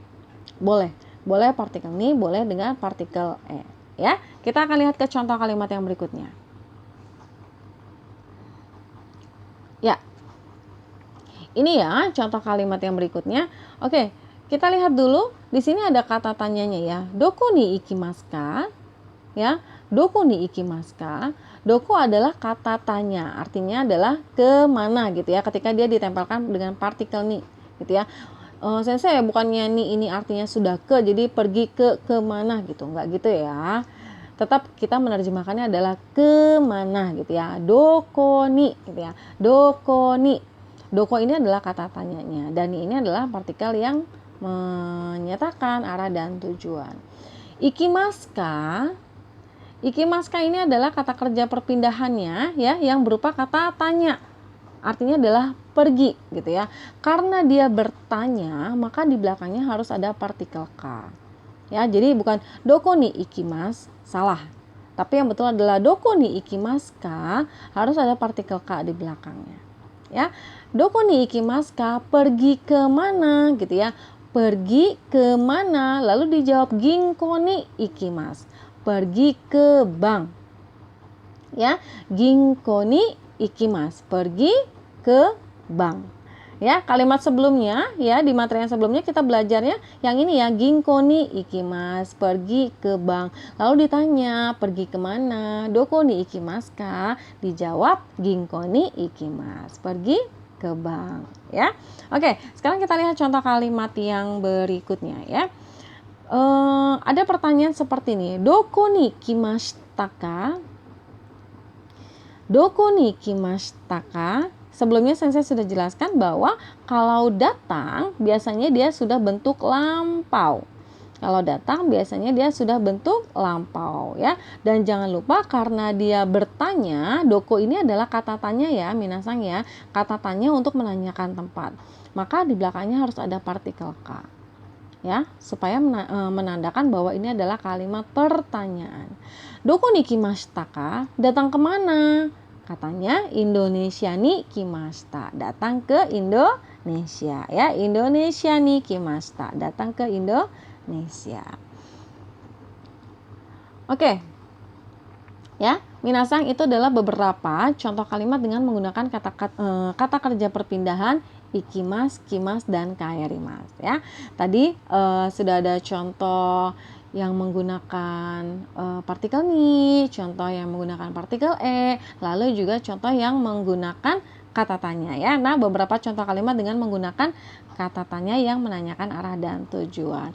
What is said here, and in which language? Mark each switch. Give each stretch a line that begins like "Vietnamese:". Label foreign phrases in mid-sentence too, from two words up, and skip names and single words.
Indonesian: Boleh partikel ni, boleh dengan partikel e. Ya, kita akan lihat ke contoh kalimat yang berikutnya. Ya, ini ya contoh kalimat yang berikutnya. Oke, kita lihat dulu. Di sini ada kata tanyanya ya.
Japanese: どこに行きますか? Ya, どこに行きますか?
Indonesian: Doko adalah kata tanya, artinya adalah ke mana gitu ya. Ketika dia ditempelkan dengan partikel ni, gitu ya. Sensei bukannya ni ini artinya sudah ke, jadi pergi ke mana gitu, enggak gitu ya. Tetap kita menerjemahkannya adalah ke mana gitu ya.
Japanese: どこに
Indonesian: gitu ya.
Japanese: どこに.
Indonesian: Doko ini adalah kata tanyanya dan ini adalah partikel yang menyatakan arah dan tujuan.
Japanese: 行きますか? 行きますか
Indonesian: ini adalah kata kerja perpindahannya ya, yang berupa kata tanya. Artinya adalah pergi gitu ya. Karena dia bertanya, maka di belakangnya harus ada partikel ka. Ya, jadi bukan
Japanese: どこに行きます,
Indonesian: salah. Tapi yang betul adalah
Japanese: どこに行きますか,
Indonesian: harus ada partikel ka di belakangnya. Ya.
Japanese: どこに行きますか?
Indonesian: Pergi ke mana gitu ya. Pergi ke mana? Lalu dijawab
Japanese: 銀行に行きます.
Indonesian: Pergi ke bank. Ya,
Japanese: 銀行に行きます,
Indonesian: pergi ke bank. Ya, kalimat sebelumnya ya, di materi yang sebelumnya kita belajarnya yang ini ya,
Japanese: 銀行に行きます,
Indonesian: pergi ke bank. Lalu ditanya, pergi ke mana?
Japanese: どこに行きますか? Dijawab 銀行に行きます,
Indonesian: pergi ke bank ya. Oke, sekarang kita lihat contoh kalimat yang berikutnya ya. Ada pertanyaan seperti ini,
Japanese: どこに来ましたか? どこに来ましたか?
Indonesian: Sebelumnya saya sudah jelaskan bahwa kalau datang biasanya dia sudah bentuk lampau. Kalau datang biasanya dia sudah bentuk lampau ya. Dan jangan lupa karena dia bertanya, doko ini adalah kata tanya ya, minasang ya. Kata tanya untuk menanyakan tempat. Maka di belakangnya harus ada partikel ka. Ya, supaya menandakan bahwa ini adalah kalimat pertanyaan.
Japanese: どこに来ましたか?
Indonesian: Datang kemana?
Japanese: Katanya Indonesia に来ました.
Indonesian: Datang ke Indonesia ya.
Japanese: Indonesia に来ました.
Indonesian: Datang ke Indonesia. Oke. Ya, minasang itu adalah beberapa contoh kalimat dengan menggunakan kata kerja perpindahan
Japanese: 行きます、来ます,
Indonesian: dan kaerimasu ya. Tadi sudah ada contoh yang menggunakan partikel ni, contoh yang menggunakan partikel e, lalu juga contoh yang menggunakan kata tanya ya. Nah, beberapa contoh kalimat dengan menggunakan kata tanya yang menanyakan arah dan tujuan.